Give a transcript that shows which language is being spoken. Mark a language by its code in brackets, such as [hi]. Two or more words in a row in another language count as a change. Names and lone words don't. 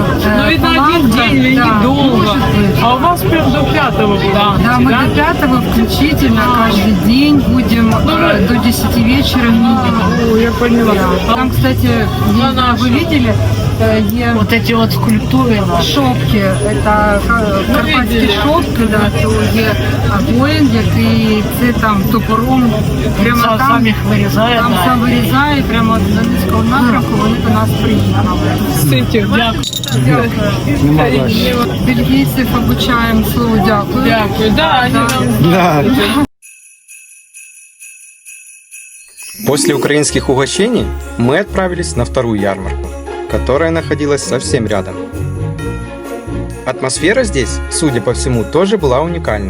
[ru] Ну, видно, один день или недолго. А у вас прям до 5-го было. Да, мы до 5-го включительно каждый день будем до 10 вечера минимум. О, я поняла. Там, кстати, вы видели, Вот эти вот скульптуры наши. [uk] шопки, это карпатські шопки, да, то є воїн, який це там топором прямо Сам там їх вирізає. там да. сам вирізає, прямо з Донецького напрямку вони до нас приїхали. Кстати, дякую. Дякую. Бельгійців обучаємо слову дякую. Дякую. [ru] Да, они нам Да. После украинских угощений мы отправились на вторую ярмарку, которая находилась совсем рядом. Атмосфера здесь, судя по всему, тоже была уникальной.